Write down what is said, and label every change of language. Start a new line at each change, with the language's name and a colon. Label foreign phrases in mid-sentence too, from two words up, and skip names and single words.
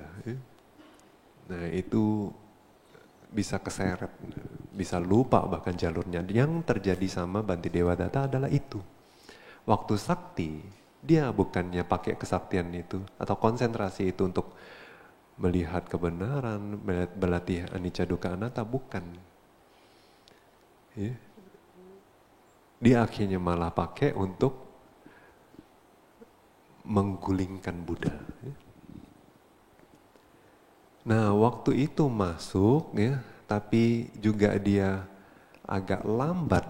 Indonesian: Nah itu bisa keseret, bisa lupa bahkan jalurnya. Yang terjadi sama Bante Dewadatta adalah itu. Waktu sakti, dia bukannya pakai kesaktian itu atau konsentrasi itu untuk melihat kebenaran, berlatih
Pali: anicca dukkha anatta,
Indonesian: bukan. Ya. Dia akhirnya malah pakai untuk menggulingkan Buddha. Ya. Nah, waktu itu masuk ya, tapi juga dia agak lambat.